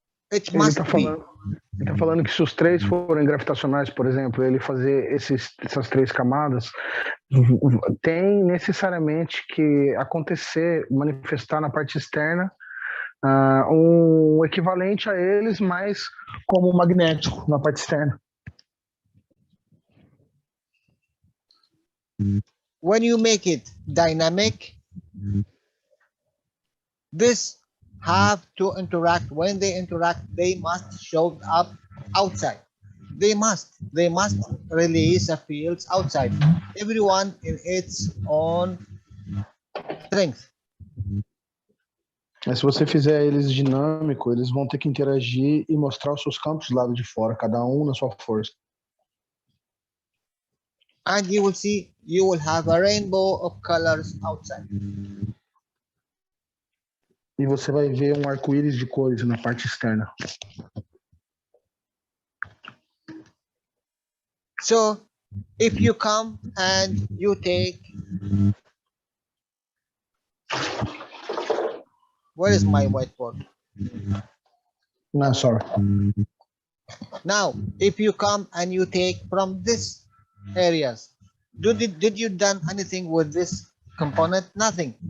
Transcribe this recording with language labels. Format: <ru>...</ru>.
<pt>Ele tá falando que se os três forem gravitacionais, por exemplo, ele fazer essas três camadas, tem necessariamente que acontecer, manifestar na parte externa um equivalente a eles, mas como magnético na parte externa.</pt> <en>When you make it dynamic, this have to interact. When they interact, they must show up outside. They must release the fields outside. Everyone in its own strength.</en> <pt>Mas se você fizer eles dinâmico, eles vão ter que interagir e mostrar os seus campos do lado de fora, cada um na sua força.</pt> <en>And you will see, you will have a rainbow of colors outside.</en> <pt>E você vai ver um arco-íris de cores na parte externa.</pt> <en>So, if you come and you take, where is my whiteboard? No, sorry. Now, if you come and you take from this areas, did you done anything with this component? Nothing.</en>